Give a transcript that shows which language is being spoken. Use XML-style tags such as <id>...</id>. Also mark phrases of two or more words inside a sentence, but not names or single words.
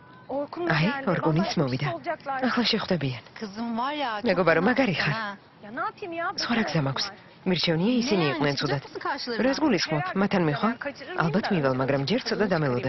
<ka>აი, ორგუნიც მოვიდა. ახლა შეხვდებიან.</ka> <tr>Kızım var ya. çok</tr> <ka>მეგობარო,</ka> <tr>fena</tr> <ka>მაგარი</ka> <tr>kızım,</tr> <ka>ხარ.</ka> <tr>ha. Ya ne yapayım ya?</tr> <ka>სხვა რა გზა მაქვს? მირჩევნია ისინი იყვნენ ცუდად. რას გულისხმობ? მათთან მიხო? ალბათ მივალ, მაგრამ ჯერ ცოტა დამელოდენ.</ka>